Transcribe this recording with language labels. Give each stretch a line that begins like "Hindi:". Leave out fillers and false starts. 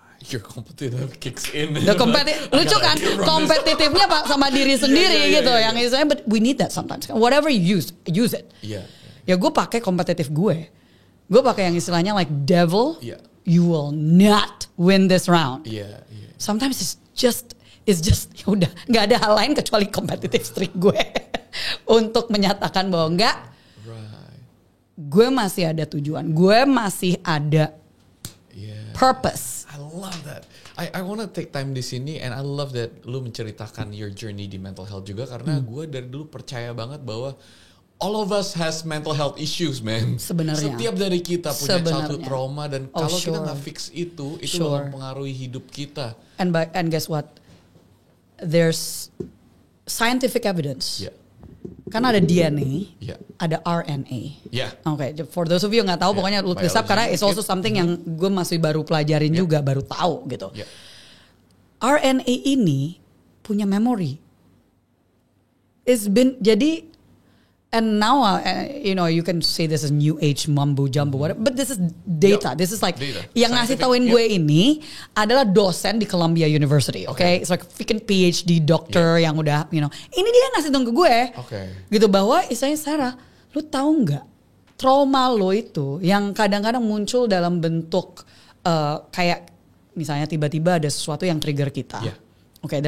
English: Your competitive kicks in.
Indonesian: The lucu kan? Kompetitifnya pak sama diri sendiri gitu. Yang istilahnya,
English: but we need that sometimes. Whatever you use it.
Indonesian: Ya gue pakai kompetitif gue. Gue pakai yang istilahnya
English: like devil. You will not win this round. Sometimes it's just ya udah nggak ada hal lain kecuali competitive streak gue untuk menyatakan bahwa enggak.
Indonesian: Gue masih ada tujuan. Gue masih ada purpose.
English: I love that. I wanna take time
Indonesian: di sini,
English: and I love that
Indonesian: lu menceritakan
English: your journey di mental health
Indonesian: juga, karena gue dari dulu percaya banget bahwa
English: all of us has mental health issues, man.
Indonesian: Sebenarnya. Setiap dari kita punya childhood trauma, dan kalau kita nggak fix itu bakal mempengaruhi hidup kita.
English: And guess what? There's scientific evidence. Yeah.
Indonesian: Kan ada DNA, ada RNA.
English: Yeah. Okay, for those of you
Indonesian: yang nggak tahu, pokoknya
English: look this up
Indonesian: karena
English: it's also something
Indonesian: yang gue masih baru pelajarin juga, baru tahu gitu.
English: Yeah.
Indonesian: RNA ini punya memory. Jadi,
English: and now you can say this is new age mumbo jumbo, whatever, but this is data. This is like data.
Indonesian: Yang ngasih tauin gue ini adalah dosen di Columbia University, okay?
English: It's like freaking PhD doctor
Indonesian: yang udah, ini dia ngasih tau ke gue, gitu, bahwa istilahnya Sarah, lu tahu nggak trauma lo itu yang kadang-kadang muncul dalam bentuk kayak misalnya tiba-tiba ada sesuatu yang trigger kita, okay?